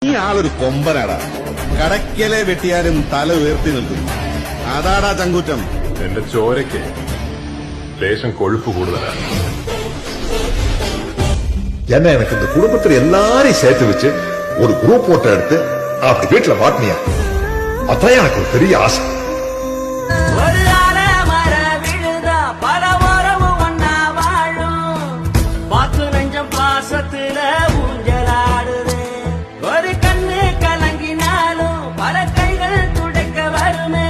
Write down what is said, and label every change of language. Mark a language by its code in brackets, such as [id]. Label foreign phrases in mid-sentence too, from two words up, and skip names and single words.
[ml] നീ ആളൊരു കൊമ്പനാടാ. കടക്കലെ വെട്ടിയാലും തല ഉയർത്തി നിൽക്കും. അതാടാ ചങ്കൂറ്റം. എന്റെ ചോരയ്ക്ക് ലേശം കൊഴുപ്പ് കൂടുതലാണ്. [ta] என்ன எனக்கு இந்த குடும்பத்துல எல்லாரையும் சேர்த்து வச்சு ஒரு குரூப் போட்டோ எடுத்து அப்படி வீட்டுல மாட்டினியா, அதான் எனக்கு ஒரு பெரிய ஆசை. பாசத்துல ஊஞ்சலாடுது ஒரு கண்ணு கலங்கினாலும் பல கைகள் துடைக்க வருமே.